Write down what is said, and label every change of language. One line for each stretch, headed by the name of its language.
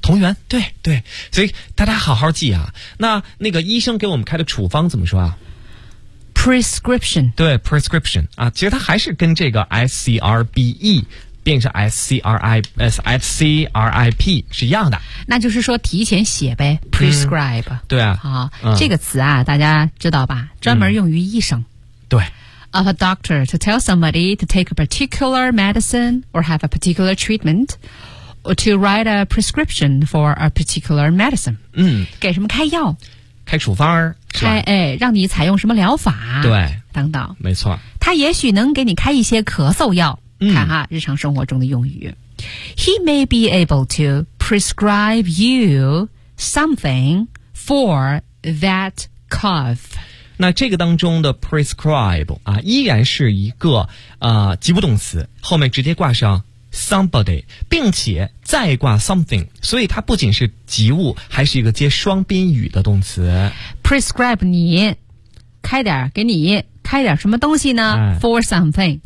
Chinese: 同源，对对，所以大家好好记啊。那个医生给我们开的处方怎么说啊
English: ？Prescription，
Chinese: 对 ，prescription 啊，其实它还是跟这个 scribe 变成 scribe 是一样的。那就是说提前写呗 ，prescribe。对啊，这个词啊，大家知道吧？专门用于医生。对。
English: Of a doctor to tell somebody to take a particular medicine or have a particular treatment。 To write a prescription for a particular medicine，
Chinese: 给什么开药，开处方，开让你采用什么疗法，对，等等，没错，他也许能给你开一些咳嗽药，看哈，日常生活中的用语。
English: He may be able to prescribe you something for that cough。
Chinese: 那这个当中的 prescribe 啊，依然是一个及物动词，后面直接挂上。 somebody， 并且再挂 something， 所以它不仅是及物，还是一个接双宾语的动词。 prescribe 你，开点给你开点什么东西呢、？
English: For something，